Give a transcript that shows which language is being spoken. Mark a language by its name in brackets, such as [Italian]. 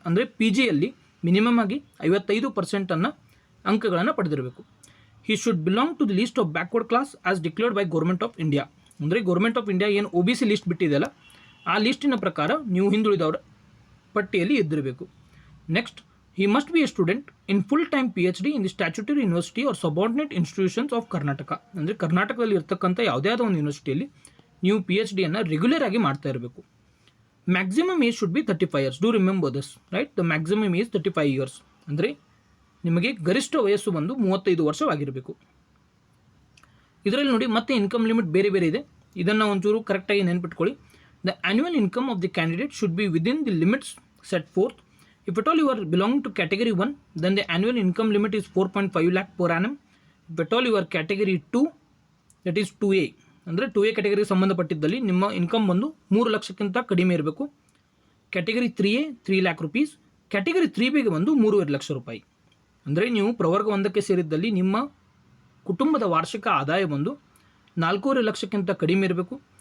[Kannada] ಅಂದರೆ PGಯಲ್ಲಿ ಮಿನಿಮಮ್ ಆಗಿ 55% ಅಂಕಗಳನ್ನು ಪಡೆದಿರಬೇಕು. [English] He should belong to the list of backward class as declared by government of India. [Kannada] ಅಂದರೆ government of India ಏನು OBC list ಬಿಟ್ಟಿದೆಯಲ್ಲ ಆ ಲಿಸ್ಟಿನ ಪ್ರಕಾರ ನೀವು ಹಿಂದುಳಿದವರ ಪಟ್ಟಿಯಲ್ಲಿ ಇದ್ದಿರಬೇಕು. [English] Next, he must be a student in full-time PhD in the statutory university or subordinate institutions of Karnataka. [Kannada] ಅಂದರೆ ಕರ್ನಾಟಕದಲ್ಲಿ ಇರ್ತಕ್ಕಂಥ ಯಾವುದೇ ಆದ ಒಂದು ಯೂನಿವರ್ಸಿಟಿಯಲ್ಲಿ ನೀವು PhDಯನ್ನು ರೆಗ್ಯುಲರ್ ಆಗಿ ಮಾಡ್ತಾ ಇರಬೇಕು. [English] Maximum age should be 35 years. Do remember this, right? The maximum age 35 years. [Kannada] ಅಂದರೆ ನಿಮಗೆ ಗರಿಷ್ಠ ವಯಸ್ಸು ಬಂದು 35 ವರ್ಷವಾಗಿರಬೇಕು. ಇದರಲ್ಲಿ ನೋಡಿ ಮತ್ತೆ ಇನ್ಕಮ್ ಲಿಮಿಟ್ ಬೇರೆ ಬೇರೆ ಇದೆ, ಇದನ್ನು ಒಂಚೂರು ಕರೆಕ್ಟಾಗಿ ನೆನ್ಪಿಟ್ಕೊಳ್ಳಿ. [English] The annual income of the candidate should be within the limits set forth. If at all you are belonging to category 1, then the annual income limit is 4.5 lakh per annum. If at all you are category 2, that is 2A. [Kannada] ಅಂದರೆ 2A ಕ್ಯಾಟಗರಿಗೆ ಸಂಬಂಧಪಟ್ಟಿದ್ದಲ್ಲಿ ನಿಮ್ಮ income ಬಂದು 3 ಲಕ್ಷಕ್ಕಿಂತ ಕಡಿಮೆ ಇರಬೇಕು. Category 3A 3 lakh rupees, category 3Bಗೆ ಬಂದು 3.5 ಲಕ್ಷ ರೂಪಾಯಿ. ಅಂದರೆ ನೀವು ಪ್ರವರ್ಗ 1ಕ್ಕೆ ಸೇರಿದ್ದಲ್ಲಿ ನಿಮ್ಮ ಕುಟುಂಬದ ವಾರ್ಷಿಕ ಆದಾಯ ಬಂದು 4.5 ಲಕ್ಷಕ್ಕಿಂತ ಕಡಿಮೆ ಇರಬೇಕು.